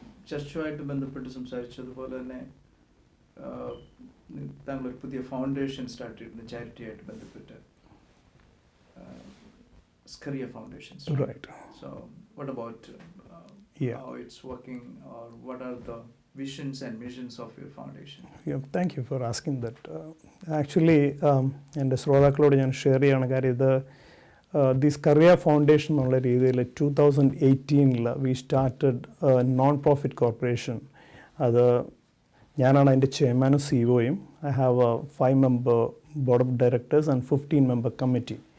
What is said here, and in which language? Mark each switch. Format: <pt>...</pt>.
<ml>ചർച്ചുമായിട്ട് ബന്ധപ്പെട്ട് സംസാരിച്ചതുപോലെ തന്നെ താങ്കളൊരു പുതിയ ഫൗണ്ടേഷൻ സ്റ്റാർട്ട് ചെയ്തിട്ടുണ്ട് ചാരിറ്റിയായിട്ട് ബന്ധപ്പെട്ട്, Scaria foundation.</ml> <en>So what about how it's working, or what are the visions and missions of your foundation? Yeah, thank you for asking that.</en> <ml>Actually എൻ്റെ ശ്രോതാക്കളോട് ഞാൻ share ചെയ്യണ കാര്യം ഇത് ദിസ് കറിയ ഫൗണ്ടേഷൻ എന്നുള്ള രീതിയിൽ 2018</ml> <en>We started non profit corporation.</en> <ml>അത് ഞാനാണ് അതിൻ്റെ ചെയർമാനും സിഇഒയും.</ml> <en>I have a 5-member board of directors and 15-member committee.</en>